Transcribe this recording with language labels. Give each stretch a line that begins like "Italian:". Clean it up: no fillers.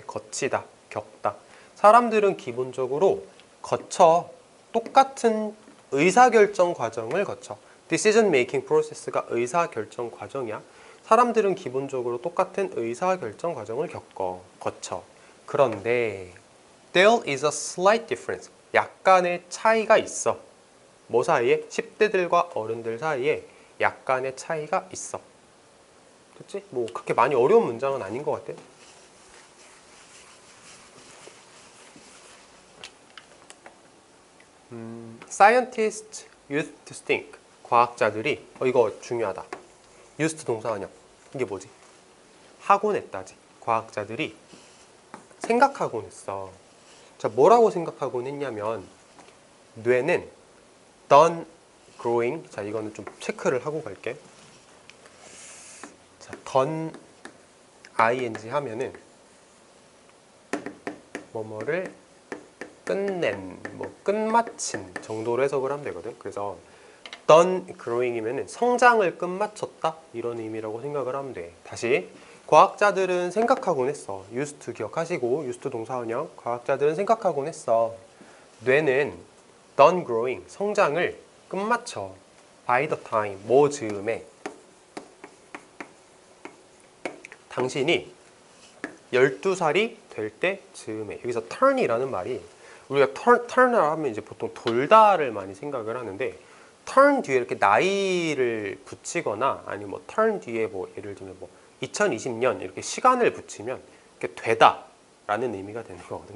Korean: 거치다, 겪다. 사람들은 기본적으로 똑같은 의사결정 과정을 거쳐.
English: decision making process
Korean: 가 의사결정 과정이야. 사람들은 기본적으로 똑같은 의사결정 과정을 거쳐. 그런데
English: there is a slight difference.
Korean: 약간의 차이가 있어. 뭐 사이에? 10대들과 어른들 사이에 약간의 차이가 있어. 그치? 뭐 그렇게 많이 어려운 문장은 아닌 것 같아.
English: Scientists used to think.
Korean: 과학자들이, 이거 중요하다. used 동사원형. 이게 뭐지? 하곤 했다지. 과학자들이 생각하곤 했어. 자, 뭐라고 생각하곤 했냐면, 뇌는
English: done growing.
Korean: 자, 이거는 좀 체크를 하고 갈게. 자, done ing 하면은 뭐뭐를 끝낸, 뭐 끝마친 정도로 해석을 하면 되거든. 그래서 done growing이면은 성장을 끝마쳤다 이런 의미라고 생각을 하면 돼. 다시, 과학자들은 생각하곤 했어. used to 기억하시고, used 동사원형. 과학자들은 생각하곤 했어. 뇌는
English: done growing,
Korean: 성장을 끝마쳐.
English: by the time,
Korean: 뭐 즈음에 당신이 12살이 될 때 즈음에. 여기서 turn이라는 말이 우리가 turn을 하면 이제 보통 돌다를 많이 생각을 하는데 turn 뒤에 이렇게 나이를 붙이거나 아니면 뭐 turn 뒤에 뭐 예를 들면 뭐 2020년 이렇게 시간을 붙이면 이렇게 되다라는 의미가 되는 거거든.